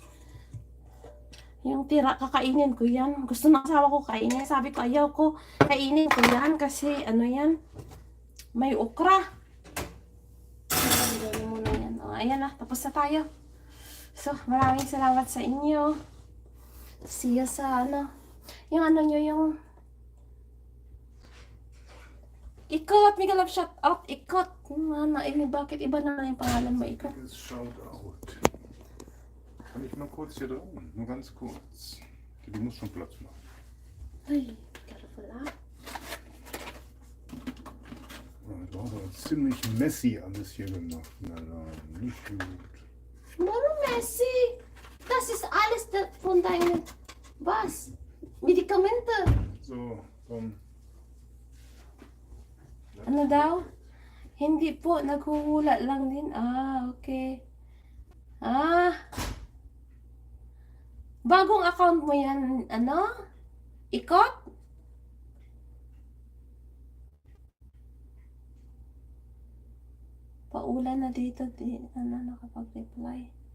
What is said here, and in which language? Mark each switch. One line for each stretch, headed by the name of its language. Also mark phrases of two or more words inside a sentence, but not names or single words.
Filipino: Yung tira, kakainin ko yan. Gusto ng asawa ko kainin. Sabi ko, ayaw ko kainin ko yan. Kasi, ano yan? May okra. Gawin mo na yan. O, ayan na. Tapos na tayo. So, maraming salamat sa inyo.
English: See you
Filipino: sa, ano. Yung ano nyo, yung Ikot, Miguel of
English: shout out.
Filipino: Ikot. Bakit iba naman yung pangalan mo, Ikot?
English: Shout out.
German: Kann ich mal kurz hier drin? Nur ganz kurz. Du musst schon Platz machen.
Filipino: Ay, careful ah.
German: Du hast aber ziemlich messy alles hier gemacht. Nein, nicht gut. Warum Messi? Das ist alles von deinen, was? Medikamente. So, komm.
Filipino: Ano daw? Hindi po, naghuhula lang din. Ah, okay. Ah. Bagong account mo yan, ano? Ikot? Paulan na dito, nakapag-reply.